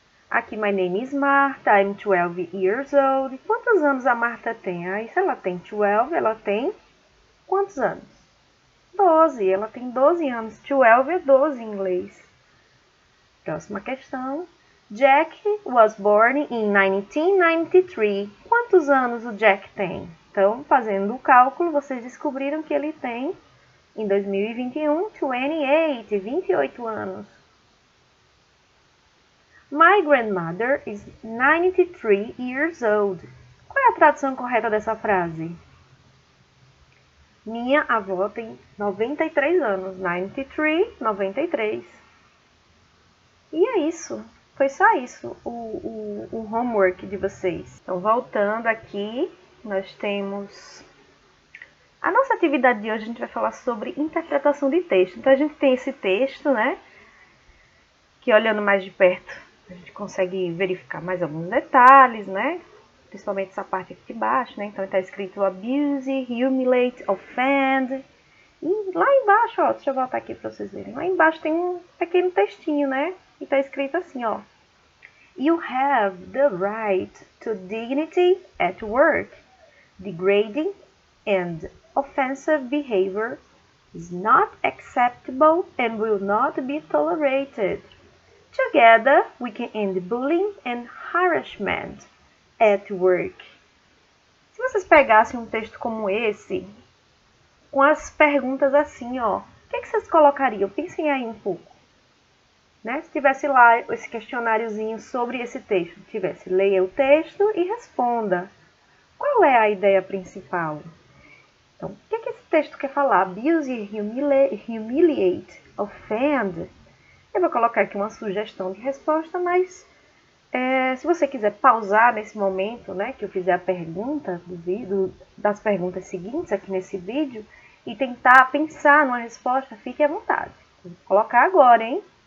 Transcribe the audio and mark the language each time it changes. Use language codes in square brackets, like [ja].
[en] Aqui, my name is Martha, I'm 12 years old. [pt] Quantos anos a Marta tem? Aí, se ela tem 12, ela tem quantos anos? 12. Ela tem 12 anos. 12 é 12 em inglês. Próxima questão. [en] Jack was born in 1993. [pt] Quantos anos o Jack tem? Então, fazendo o cálculo, vocês descobriram que ele tem, em 2021, 28 anos. [en] My grandmother is 93 years old. [pt] Qual é a tradução correta dessa frase? Minha avó tem 93 anos. 93, 93. E é isso. Foi só isso o homework de vocês. Então, voltando aqui, nós temos... A nossa atividade de hoje, a gente vai falar sobre interpretação de texto. Então, a gente tem esse texto, né? Que olhando mais de perto, a gente consegue verificar mais alguns detalhes, né? Principalmente essa parte aqui de baixo, né? Então, está escrito abuse, humiliate, offend. E lá embaixo, ó, deixa eu voltar aqui para vocês verem. Lá embaixo tem um pequeno textinho, né? E está escrito assim, ó. [en] You have the right to dignity at work. Degrading and offensive behavior is not acceptable and will not be tolerated. Together, we can end bullying and harassment at work. [pt] Se vocês pegassem um texto como esse, com as perguntas assim, ó, o que vocês colocariam? Pensem aí um pouco. Né? Se tivesse lá esse questionáriozinho sobre esse texto, leia o texto e responda. Qual é a ideia principal? Então, o que esse texto quer falar? [en] Abuse, humiliate, offend. [pt] Eu vou colocar aqui uma sugestão de resposta, mas... se você quiser pausar nesse momento, né, que eu fizer a pergunta das perguntas seguintes aqui nesse vídeo e tentar pensar numa resposta, fique à vontade. Vou colocar agora, hein?